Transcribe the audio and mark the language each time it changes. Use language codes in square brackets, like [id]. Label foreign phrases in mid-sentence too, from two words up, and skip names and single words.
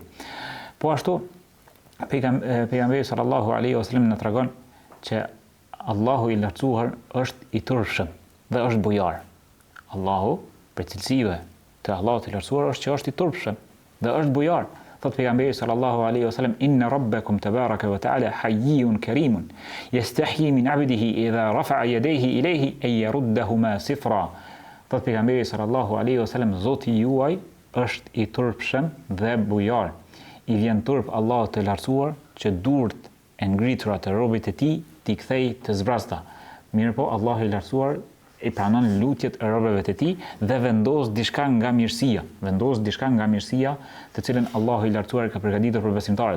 [sq] Po ashtu pejgamberi [ar] صلى الله عليه وسلم [sq] na tregon që Allahu i lartësuar është i turpshëm dhe është bujar. Allahu për cilësive të Allahut të lartësuar është që është i turpshëm dhe është bujar. Thot pejgamberi [ar] صلى الله عليه وسلم إن ربكم تبارك وتعالى حيي كريم يستحيي من عبده إذا رفع يديه إليه أن يردهما صفرا. [sq] Thot pejgamberi [ar] صلى الله عليه وسلم [sq] Zoti juaj është i turpshëm dhe bujar. I vjen turp Allahut të lartësuar që durt e ngritura të robët e tij t'i kthej të zbrasta. Mirë po Allahu i lartësuar i pranon lutjet e robëve të tij dhe vendos diçka nga mirësia, të cilën Allahu i lartësuar ka përgatitur për besimtarët.